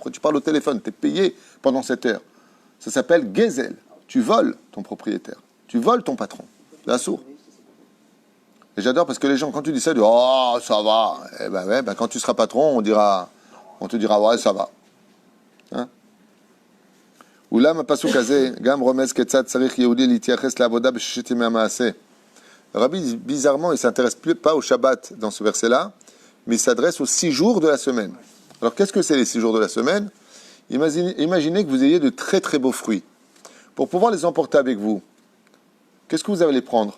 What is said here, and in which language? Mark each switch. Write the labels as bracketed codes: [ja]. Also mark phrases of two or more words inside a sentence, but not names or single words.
[fr] Pourquoi tu parles au téléphone? Tu es payé pendant cette heure. Ça s'appelle Gezel. Tu voles ton propriétaire. Tu voles ton patron. C'est un sourd. Et j'adore parce que les gens, quand tu dis ça, ils disent « Oh, ça va ». Eh ben ouais, ben quand tu seras patron, on te dira « Ouais, ça va ». Hein? [he] אולם פסוק הזה, גם רמז כיצד צריך יהודי להתייחס לעבודה בששת ימי המעשה. [fr] Le Rabbi, bizarrement, il ne s'intéresse plus pas au Shabbat dans ce verset-là, mais il s'adresse aux 6 jours de la semaine. Alors, qu'est-ce que c'est les 6 jours de la semaine? Imaginez que vous ayez de très très beaux fruits. Pour pouvoir les emporter avec vous, qu'est-ce que vous allez prendre?